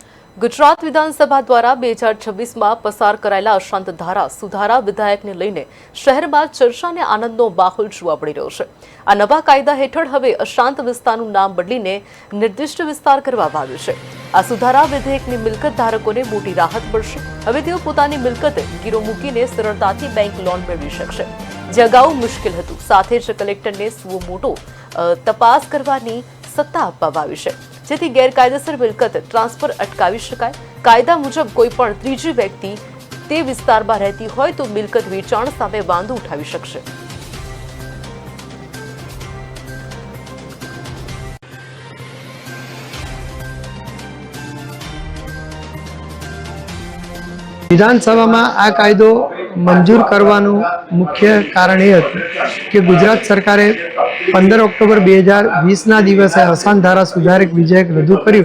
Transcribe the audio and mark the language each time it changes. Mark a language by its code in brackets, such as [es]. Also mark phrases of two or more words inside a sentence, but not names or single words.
[gu] ગુજરાત વિધાનસભા દ્વારા 2026 માં પસાર કરાયેલા અશાંત ધારા સુધારા વિધેયક ને લઈને શહેર માં ચર્ચા ને આનંદનો માહોલ જોવા મળી રહ્યો છે। આ નવા કાયદા હેઠળ હવે અશાંત વિસ્તારનું નામ બદલીને નિર્દિષ્ટ વિસ્તાર કરવામાં આવ્યો છે। આ સુધારા વિધેયકની મિલકત ધારકોને મોટી રાહત મળશે। હવે તેઓ પોતાની મિલકતે ગીરો મૂકીને સરળતાથી બેંક લોન મેળવી શકશે, જે અગાઉ મુશ્કેલ હતું। સાથે જ કલેક્ટરને સુઓ મોટો તપાસ કરવાની સત્તા આપવામાં આવી છે, જેથી ગેરકાયદેસર મિલકત ટ્રાન્સફર અટકાવી શકાય। કાયદા મુજબ કોઈપણ ત્રીજી વ્યક્તિ તે વિસ્તારમાં રહેતી હોય તો મિલકત વેચાણ સામે વાંધો ઉઠાવી શકશે। વિધાનસભા આ કાયદો મંજૂર કરવાનું મુખ્ય કારણ એ હતું કે ગુજરાત સરકારે 15 ઑક્ટોબર 2020 ના દિવસે અશાંત ધારા સુધારક વિધેયક રજૂ કર્યું।